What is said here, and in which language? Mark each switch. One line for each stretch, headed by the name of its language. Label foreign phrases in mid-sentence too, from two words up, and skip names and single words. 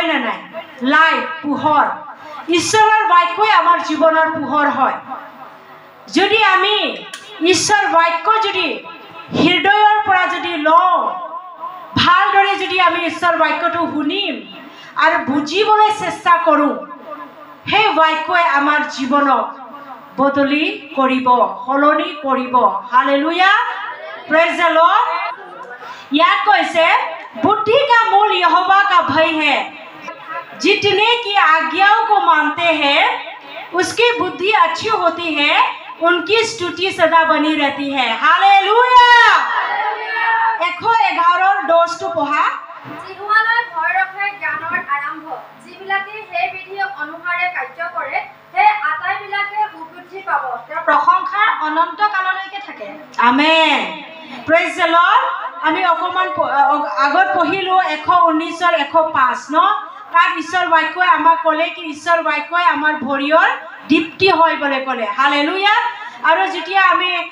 Assamese: না নাই লাইট পোহৰ ঈশ্বৰৰ বাক্যই আমাৰ জীৱনৰ পোহৰ হয় যদি আমি ঈশ্বৰ বাক্য যদি হৃদয়ৰ পৰা যদি লওঁ ভালদৰে যদি আমি ঈশ্বৰ বাক্যটো শুনিম আৰু বুজিবলৈ চেষ্টা কৰোঁ সেই বাক্যই আমাৰ জীৱনক বদলি কৰিব সলনি কৰিব
Hindi: হালেলুয়া
English: praise the Lord
Hindi: याद कैसे बुद्धि का मूल यहोवा का भय है जितने की आज्ञाओं को मानते हैं उसकी बुद्धि अच्छी होती है उनकी स्तुति सदा बनी रहती है हालेलुया 111 टू पढ़ा
Assamese: जिहुवाলৈ ভয় ৰখে জ্ঞানৰ আৰম্ভ যিবিলাকে হে বিধি অনুসাৰে কাৰ্য কৰে হে আটাইবিলাকে সুবুদ্ধি পাব তেওঁৰ প্ৰশংসা অনন্ত কাললৈকে থাকে আমেন
English: praise the Lord
Assamese: আমি অকমান আগত পঢ়িলো 119 105 ন তাত ঈশ্বৰ বাক্যই আমাক ক'লে কি ঈশ্বৰ বাক্যই আমাৰ ভৰিৰ দীপ্তি হয় বুলি ক'লে হালেলুয়া আৰু যেতিয়া আমি